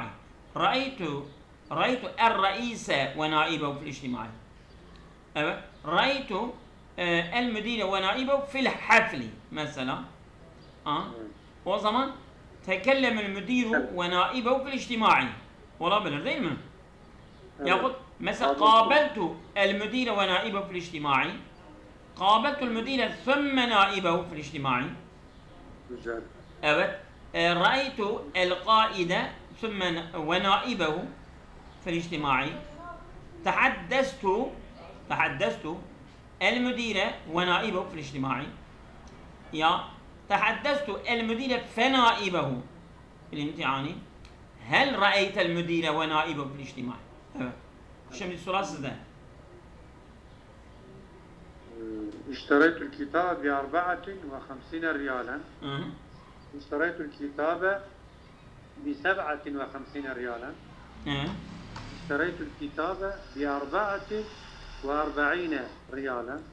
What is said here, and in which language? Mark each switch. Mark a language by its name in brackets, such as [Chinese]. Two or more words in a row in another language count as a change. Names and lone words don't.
[Arabic] رأيت الرئيس ونائبه في الاجتماع. [Turkish] Evet. [Arabic] رأيت المدير ونائبه في الحفل mesela. [Turkish] O zaman [Arabic] تكلم المدير ونائبه في الاجتماع. [Turkish] Olabilir değil mi? Yahut mesela [Arabic] قابلت المدير ونائبه في الاجتماع. قابلت المدير ثم نائبه في الاجتماع. [Turkish] Güzel. Evet. [Arabic] رأيت القائد ثم ونائبه في الاجتماع. تحدثت المدير ونائبه في الاجتماع. يا تحدثت المدير فنائبه في الامتحان. هل رأيت المدير ونائبه في الاجتماع؟ [Turkish] Evet. Şimdi soru sizde. [Arabic] اشتريت الكتاب ب54 ريالا. اشتريت الكتاب ب57 ريالا. اشتريت الكتاب ب44 ريالا.